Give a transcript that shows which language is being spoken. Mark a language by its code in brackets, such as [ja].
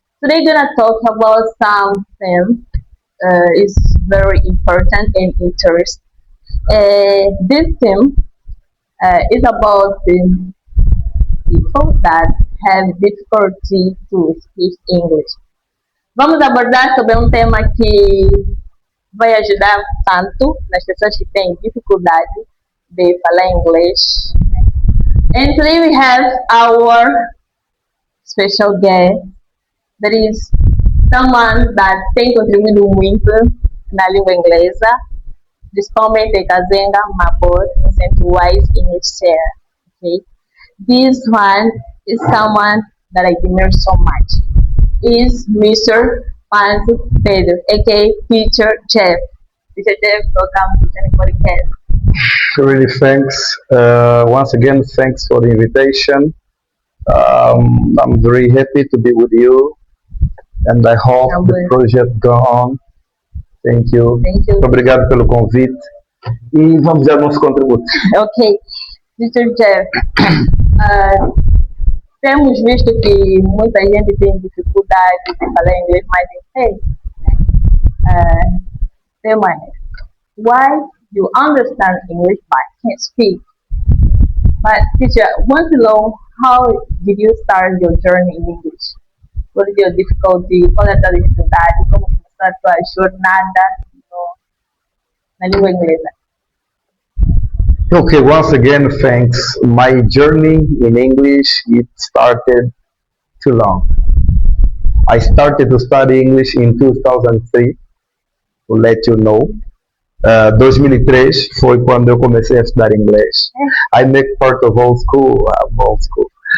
[en] Today, gonna talk about something is very important and interesting. This theme is about the people that have difficulty to speak English. [pt] Vamos abordar sobre um tema que vai ajudar tanto nas pessoas que têm dificuldade de falar inglês. [en] And today we have our special guest, that is someone that [pt] tem contribuído muito na língua inglesa, principalmente [en] Kazenga Mabor, Wise English Share. Okay? This one is someone that I admire so much. Is Mr. Panzo Pedro, aka Teacher Jeff. Teacher Jeff, welcome to Jenny Podcast. Really, thanks. Once again, thanks for the invitation. I'm very happy to be with you, and I hope I'm the good. project go on. Thank you. Thank you. [pt] Muito obrigado pelo convite. E vamos dar nosso contributo. Okay, Teacher Jeff, temos visto que muita gente tem dificuldade de falar inglês mais intenso. Tema é, [en] why you understand English but can't speak? But teacher, I want to know how did you start your journey in English? What is your difficulty? [pt] Qual é a tua dificuldade? Como começou a tua jornada na língua inglesa? [en] Okay, once again, thanks. My journey in English, it started too long. I started to study English in 2003, to let you know. [pt] 2003 foi quando eu comecei a estudar inglês. [en] I make part of old school, I'm old school.